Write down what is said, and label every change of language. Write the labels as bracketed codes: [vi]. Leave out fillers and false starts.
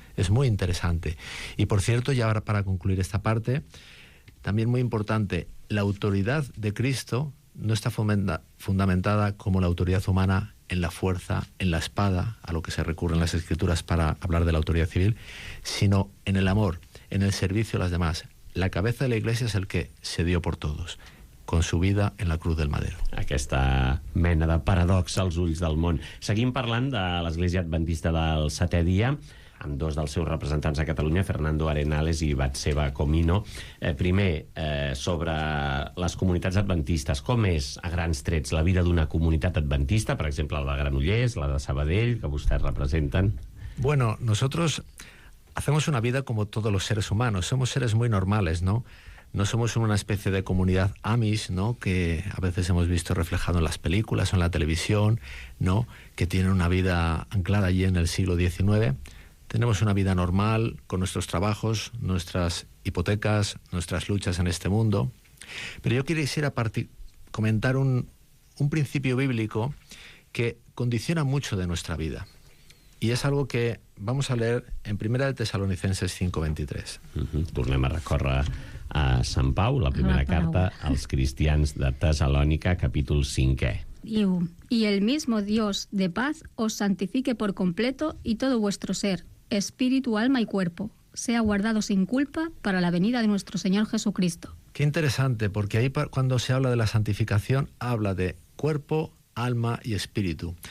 [es] Es muy interesante. Y por cierto, ya para concluir esta parte, también muy importante, la autoridad de Cristo no está fundamentada como la autoridad humana en la fuerza, en la espada, a lo que se recurre en las Escrituras para hablar de la autoridad civil, sino en el amor, en el servicio a las demás. La cabeza de la Iglesia es el que se dio por todos, con su vida en la cruz del madero. [ca] Aquesta mena de paradox als ulls del món. Seguim parlant de l'Església Adventista del Setè Dia, amb dos dels seus representants a Catalunya, Fernando Arenales i Batseba Comino. Primer, sobre les comunitats adventistes. Com és, a grans trets, la vida d'una comunitat adventista, per exemple, la de Granollers, la de Sabadell, que vostès representen? [es] Bueno, nosotros hacemos una vida como todos los seres humanos. Somos seres muy normales, ¿no? No somos una especie de comunidad Amish, ¿no?, que a veces hemos visto reflejado en las películas o en la televisión, ¿no?, que tienen una vida anclada allí en el siglo XIX. Tenemos una vida normal, con nuestros trabajos, nuestras hipotecas, nuestras luchas en este mundo. Pero yo quisiera comentar un principio bíblico que condiciona mucho de nuestra vida. Y es algo que vamos a leer en 1 de Tesalonicenses 5:23. [ca] Tornem a recórrer a Sant Pau, la primera carta als cristians de Tesalònica, capítol 5è. Diu, [es] y el mismo Dios de paz os santifique por completo y todo vuestro ser, espíritu, alma y cuerpo, sea guardado sin culpa para la venida de nuestro Señor Jesucristo. Qué interesante, porque ahí cuando se habla de la santificación, habla de cuerpo, alma y espíritu.